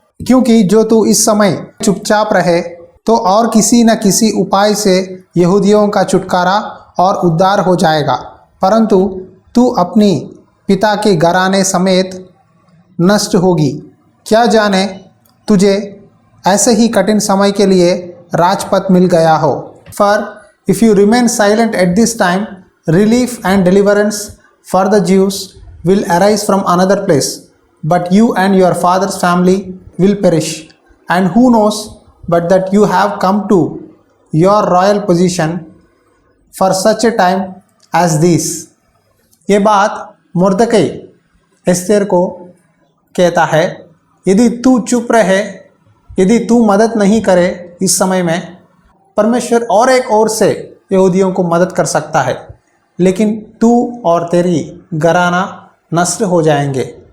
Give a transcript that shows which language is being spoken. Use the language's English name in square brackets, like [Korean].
[Hindi] क्योंकि जो तू इस समय चुपचाप रहे तो और किसी न किसी उपाय से यहूदियों का छुटकारा और उद्धार हो जाएगा, परंतु तू अपनी पिता के घराने समेत नष्ट होगी। क्या जाने तुझे ऐसे ही कठिन समय के लिए राजपथ मिल गया हो। [English] For if you remain silent at this time, relief and deliverance for the Jews will arise from another place, but you and your father's family will perish. And who knows but that you have come to your royal position for such a time as this. [Hindi] ये बात मुर्दकै Esther को कहता है, यदि तू चुप रहे, यदि तू मदद नहीं करे इस समय में, परमेश्वर और एक ओर से यहूदियों को मदद कर सकता है, लेकिन तू और तेरी घराना नष्ट हो जाएंगे।